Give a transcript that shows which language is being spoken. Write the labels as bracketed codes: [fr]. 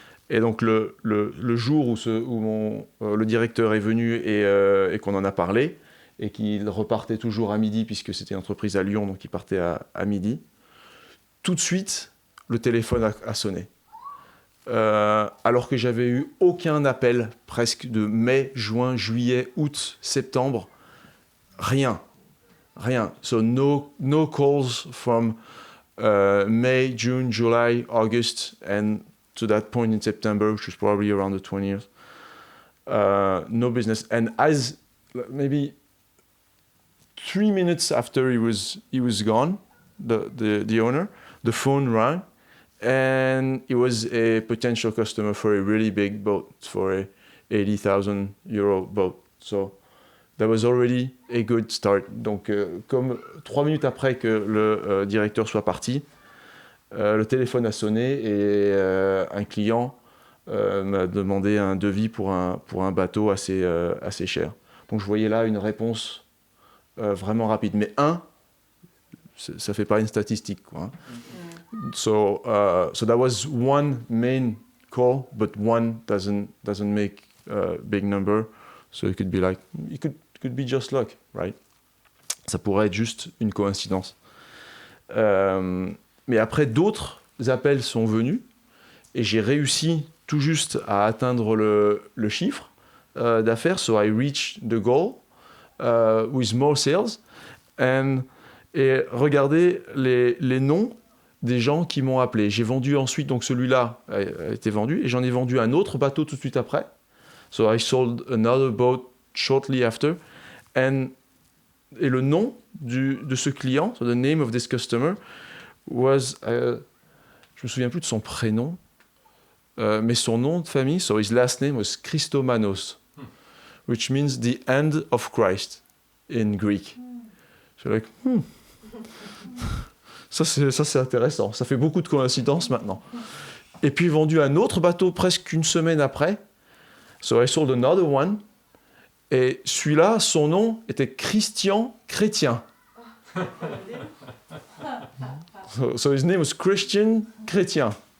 [fr] Et donc le jour où le directeur est venu et qu'on en a parlé, et qu'il repartait toujours à midi, puisque c'était une entreprise à Lyon, donc il partait à midi, tout de suite, le téléphone a sonné. Alors que j'avais eu aucun appel, presque de mai, juin, juillet, août, septembre, rien. [en] So no calls from May, June, July, August, and to that point in September, which was probably around the 20th. No business. And as maybe 3 minutes after he was gone, the owner, the phone rang, and it was a potential customer for a really big boat, for a 80,000 euro boat. So that was already a good start. [fr] Donc, comme 3 minutes après que le directeur soit parti, le téléphone a sonné et un client m'a demandé un devis pour un bateau assez cher. Donc je voyais là une réponse vraiment rapide. Mais ça fait pas une statistique, quoi, hein. [en] So that was one main call, but one doesn't make a big number. So it could be just luck, right? [fr] Ça pourrait être juste une coïncidence. Mais après, d'autres appels sont venus et j'ai réussi tout juste à atteindre le chiffre d'affaires. [en] So I reached the goal with more sales. [fr] Et regardez les noms des gens qui m'ont appelé. J'ai vendu ensuite, donc celui-là a été vendu, et j'en ai vendu un autre bateau tout de suite après. [en] So I sold another boat shortly after. [fr] Et le nom de ce client, [en] so the name of this customer, was, [fr] je me souviens plus de son prénom, mais son nom de famille, [en] so his last name was Christomanos, which means the end of Christ in Greek. So like, [fr] Ça c'est intéressant, ça fait beaucoup de coïncidences maintenant. Et puis vendu un autre bateau presque une semaine après. [en] So I sold another one. [fr] Et celui-là, son nom était Christian Chrétien. [en] So his name was Christian Chrétien.